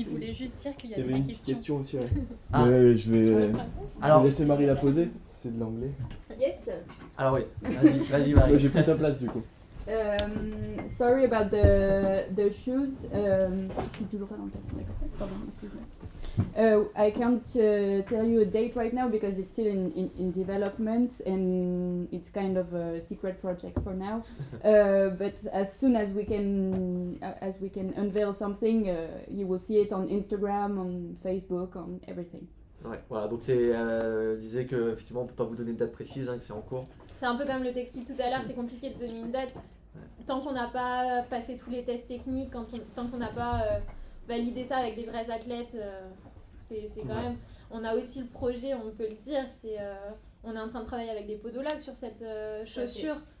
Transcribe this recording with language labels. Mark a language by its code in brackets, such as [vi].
[fr] Il voulait juste dire qu'il y Il y avait avait des une petite questions. question aussi, ouais. Ah. Je vais laisser Marie la poser, c'est de l'anglais. [en] Yes. [fr] Alors oui, vas-y Marie. Ouais, j'ai pris ta place du coup. [en] Sorry about the shoes. [fr] Je suis toujours pas dans le cadre. D'accord. Pardon, excuse-moi. [en] I can't tell you a date right now because it's still in development and it's kind of a secret project for now. But as soon as we can unveil something, you will see it on Instagram, on Facebook, on everything. [fr] Ouais, voilà, donc disait que effectivement on peut pas vous donner de date précise, hein, que c'est en cours. C'est un peu comme le textile tout à l'heure, c'est compliqué de se donner une date. Tant qu'on n'a pas passé tous les tests techniques, tant qu'on n'a pas validé ça avec des vrais athlètes, c'est quand même... On a aussi le projet, on peut le dire, on est en train de travailler avec des podologues sur cette chaussure.